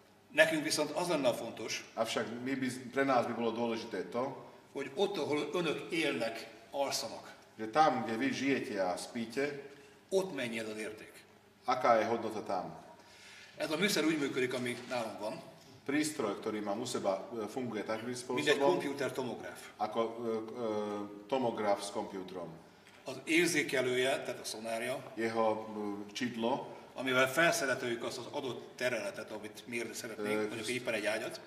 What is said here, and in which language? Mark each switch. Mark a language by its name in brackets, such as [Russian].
[Hungarian] Nekünk viszont az lenne fontos, [Slovak] avšak pre nás by bolo dôležité to, [Hungarian] hogy ott, ahol önök élnek, alszanak, [Slovak] že tam, kde vy žijete a spíte, [Hungarian] ott mennyi ez az érték. [Slovak] Aká je hodnota tam. [Hungarian] Ez a műszer úgy működik, ami nálunk van. [Slovak] Prístroj, ktorý mám u seba, funguje takým spôsobom, [Hungarian] mint egy komputer tomográf. [Slovak] Ako tomograf s kompjútrom. [Hungarian] Az érzékelője, tehát a szonárja, [Slovak] jeho čidlo, [Hungarian] amivel felszerelhetjük azt az adott területet, amit mérni szeretnénk, mondjuk éppen egy ágyat.